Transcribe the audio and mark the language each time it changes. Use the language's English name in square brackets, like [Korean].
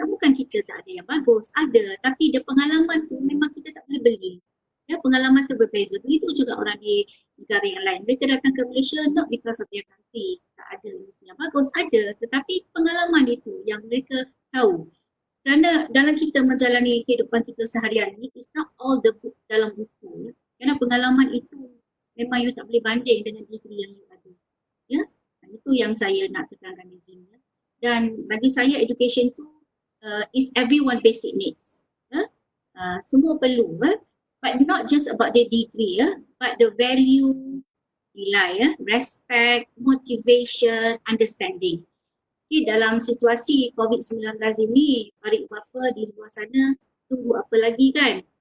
[Malay] Bukan kita tak ada yang bagus. Ada. Tapi dia pengalaman tu memang kita tak boleh beli. Ya, pengalaman tu berbeza. Begitu juga orang di negara yang lain. Mereka datang ke [English] Malaysia not because of their country. [Malay] Tak ada yang bagus. Ada. Tetapi pengalaman itu yang mereka tahu. Kerana dalam kita menjalani kehidupan kita seharian ni, [English] it's not all the book [Malay] dalam buku. Kerana pengalaman itu memang you tak boleh banding dengan degree yang you ada. Ya? Itu yang saya nak tekankan di sini. Dan bagi saya education tu [English] is everyone basic needs. [Malay] Semua perlu. [English] But not just about the degree, but the value, nilai, respect, motivation, understanding. [Malay] Jadi dalam situasi COVID-19 ini, para ibu bapa di luar sana tunggu apa lagi kan?